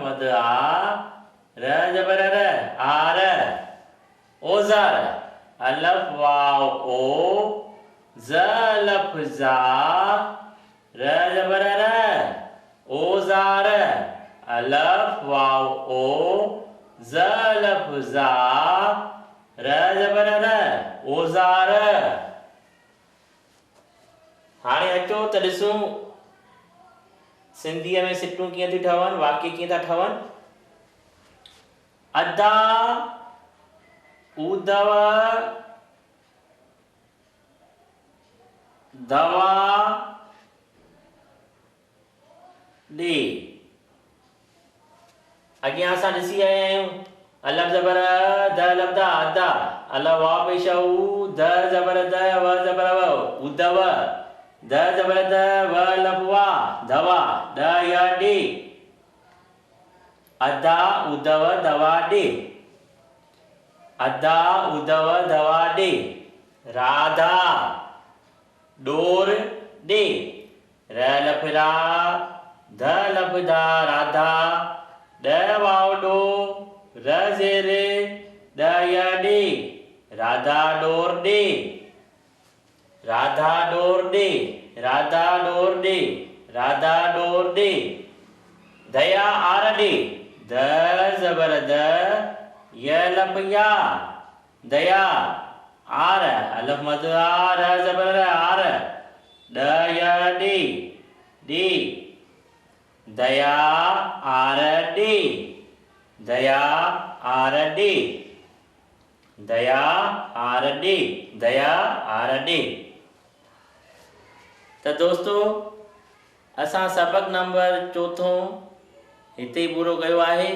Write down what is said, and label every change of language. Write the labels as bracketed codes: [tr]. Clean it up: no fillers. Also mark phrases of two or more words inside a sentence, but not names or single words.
[sd] मद आ, र जबर र, आर, औजार, अलफ वाव ओ, ज लफ जा, र जबर र, औजार, अलफ वाव ओ, ज लफ जा, र जबर र, औजार। हाणे अचो त ॾिसूं सिंधीअ में सिटूं कीअं थी ठहनि, वाक्य कीअं था ठहनि। अदा, उदव, दवा, ॾे। अॻियां असां ॾिसी आया आहियूं अलफ जबर द लफ्दा अदा, अलफ वाव पेशऊ, द जबर द व जबर व, उदव, द जबर द व लफ वा, दवा, द य ॾे, अदा उदव दवा ॾे, अदा उदव दवा ॾे, राधा, डोर ॾे, र लफ रा, ध लफ दा, राधा, ड वाव डो, र जेरे, द य ॾे, राधा डोर ॾे, राधा डोर ॾे, राधा डोर ॾे, राधा डोर ॾे, दया आर ॾे, द जबर द, य लफ या, दया, आर, अलफ मद आ, र जबर र, आर, ड य ॾे, ॾे, दया आर ॾे, दया आर ॾे, दया आर ॾे, दया आर ॾे। त दोस्तों असां सबक नंबर 4 हिते ई पूरो कयो आहे।